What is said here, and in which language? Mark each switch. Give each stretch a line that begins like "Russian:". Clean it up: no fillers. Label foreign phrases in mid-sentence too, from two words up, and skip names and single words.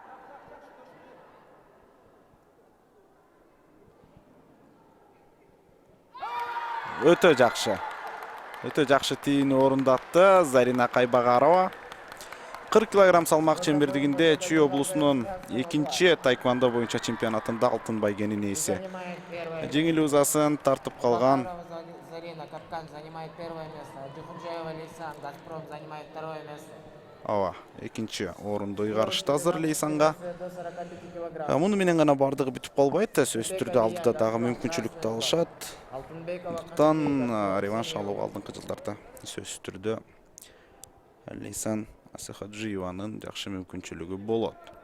Kyrgyz: Өтө жакшы тийүүнү орундатты Зарина Кайбагарова. 40 кг салмак чембердигинде Чүй облусунун экинчи тайквондо боюнча чемпионатында алтын байгенин ээси. Жеңил узасын тартып калган.
Russian: Зарина Капкан занимает первое место. Аджиходжиева Лейсан, Газпром занимает второе место.
Kyrgyz: Экинчи орунду ыйгарышты азыр Лейсанга. Муну менен гана бардыгы бүтүп калбайт. Сөзсүз түрдө алдыда дагы мүмкүнчүлүктү алышат. Андыктан реванш алууга алдыңкы жылдарда сөзсүз түрдө Лейсан Аджиходжиеванын жакшы мүмкүнчүлүгү болот.